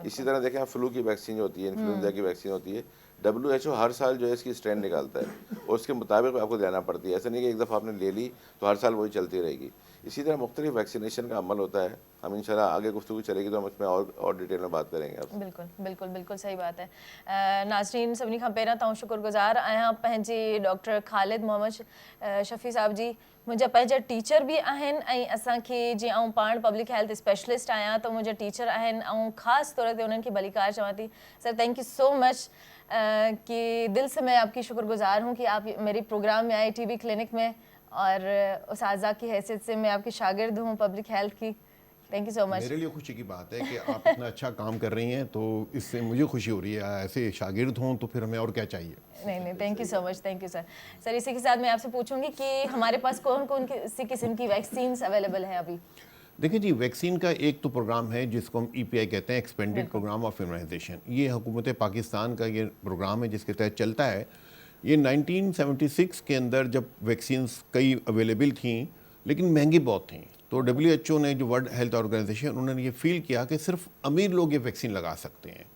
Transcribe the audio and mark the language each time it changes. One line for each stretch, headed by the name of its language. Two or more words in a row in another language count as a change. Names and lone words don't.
Urdu: اسی طرح دیکھیں آپ، فلو کی ویکسین جو ہوتی ہے، انفلوئنزا کی ویکسین ہوتی ہے، WHO ہر سال جو ہے اس کی سٹرین نکالتا ہے اور اس کے مطابق آپ کو دینا پڑتی ہے. ایسا نہیں کہ ایک دفعہ آپ نے لے لی تو ہر سال وہی چلتی رہے گی۔ اسی طرح مختلف ویکسینیشن کا عمل ہوتا ہے. ہم ان شاء اللہ آگے گفتگو چلے گی تو ہم اس میں اور ڈیٹیل میں بات کریں گے آپ سے. بالکل بالکل بالکل صحیح بات ہے.
Sindhi: नाज़रीन, सभिनी खां पहिरियां तव्हां शुक्रगुज़ार आहियां पंहिंजे डॉक्टर ख़ालिद मोहम्मद शफ़ी साहब जी। मुंहिंजा पंहिंजा टीचर बि आहिनि ऐं असांखे, जीअं आउं पाण
English: public health specialist
Sindhi: आहियां, त मुंहिंजा टीचर आहिनि ऐं ख़ासि तौर ते उन्हनि खे भलीकार चवां थी।
Urdu: सर,
English: thank you so much
Urdu: کہ دل سے میں آپ کی شکرگزار ہوں کہ آپ میرے پروگرام میں آئے TV کلینک میں، اور استاذہ کی حیثیت سے میں آپ کی شاگرد ہوں
English: public health
Urdu: की।
English: thank you so much.
Urdu: میرے لیے خوشی کی بات ہے کہ آپ اتنا اچھا کام کر رہی ہیں، تو اس سے مجھے خوشی ہو رہی ہے. ایسے شاگرد ہوں تو پھر ہمیں اور کیا چاہیے. नहीं,
English: thank you so much, thank you sir.
Urdu: سر، اسی کے ساتھ میں آپ سے پوچھوں گی کہ ہمارے پاس کون کون سی قسم کی ویکسین اویلیبل ہے ابھی? دیکھیے جی، ویکسین کا ایک تو پروگرام ہے جس کو ہم EPI کہتے ہیں، ایکسپینڈڈ پروگرام آف امیونائزیشن. یہ حکومت پاکستان کا یہ پروگرام ہے جس کے تحت چلتا ہے. یہ 1976 کے اندر جب ویکسینز کئی اویلیبل تھی لیکن مہنگی بہت تھی، تو WHO نے، جو ورلڈ ہیلتھ آرگنائزیشن، انہوں نے یہ فیل کیا کہ صرف امیر لوگ یہ ویکسین لگا سکتے ہیں.